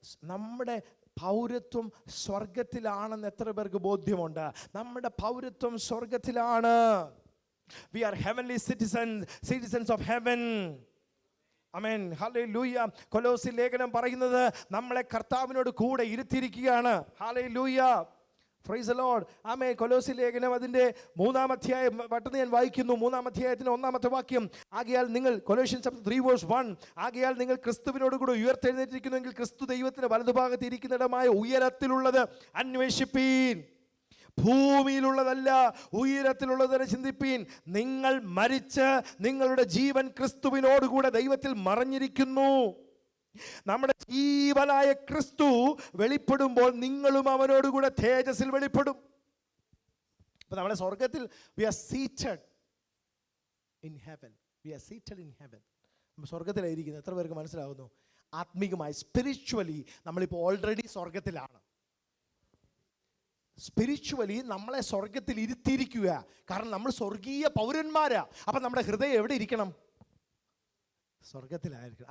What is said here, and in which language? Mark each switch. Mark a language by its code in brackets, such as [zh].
[ml] നമ്മുടെ പൗരത്വം സ്വർഗത്തിലാണെന്ന് എത്ര പേർക്ക് ബോധ്യമുണ്ട്? നമ്മുടെ പൗരത്വം സ്വർഗത്തിലാണ്. [en] We are heavenly citizens of heaven. Amen. Hallelujah. [ml] കൊലോസി ലേഖനം പറയുന്നത് നമ്മളെ കർത്താവിനോട് കൂടെ ഇരുത്തിയിരിക്കുകയാണ്. Hallelujah. [en] Praise the Lord. [ml] ആമേൻ. കൊലോസി ലേഖനം അതിൻ്റെ 3-ാം അധ്യായം പെട്ടെന്ന് ഞാൻ വായിക്കുന്നു. 3-ാം അധ്യായത്തിൻ്റെ 1-ാമത്തെ വാക്യം. ആകയാൽ നിങ്ങൾ, Colossians chapter 3:1, ആകയാൽ നിങ്ങൾ ക്രിസ്തുവിനോട് കൂടെ ഉയർത്തെഴുന്നേറ്റിരിക്കുന്നുവെങ്കിൽ ക്രിസ്തു ദൈവത്തിന്റെ വലതുഭാഗത്ത് ഇരിക്കുന്നിടമായ ഉയരത്തിലുള്ളത് അന്വേഷിപ്പീൻ. ഭൂമിയിലുള്ളതല്ല, ഉയരത്തിലുള്ളതിനെ ചിന്തിപ്പീൻ. നിങ്ങൾ മരിച്ച് നിങ്ങളുടെ ജീവൻ ക്രിസ്തുവിനോടുകൂടെ ദൈവത്തിൽ മറഞ്ഞിരിക്കുന്നു. നമ്മുടെ ജീവനായ ക്രിസ്തു വെളിപ്പെടുമ്പോൾ നിങ്ങളും അവനോടുകൂടെ തേജസ്സിൽ വെളിപ്പെടും. അപ്പൊ നമ്മുടെ സ്വർഗത്തിൽ [en] we are seated in heaven. We are seated in heaven. [ml] നമ്മൾ സ്വർഗത്തിലായിരിക്കുന്നത്. എത്ര പേർക്ക് മനസ്സിലാവുന്നു? ആത്മീകമായി, സ്പിരിച്വലി നമ്മളിപ്പോൾ ഓൾറെഡി സ്വർഗത്തിലാണ്. സ്പിരിച്വലി നമ്മളെ സ്വർഗത്തിൽ ഇരുത്തിയിരിക്കുക. കാരണം നമ്മൾ സ്വർഗീയ പൗരന്മാരാ. അപ്പം നമ്മുടെ ഹൃദയം എവിടെ ഇരിക്കണം? സ്വർഗത്തിലായിരിക്കണം.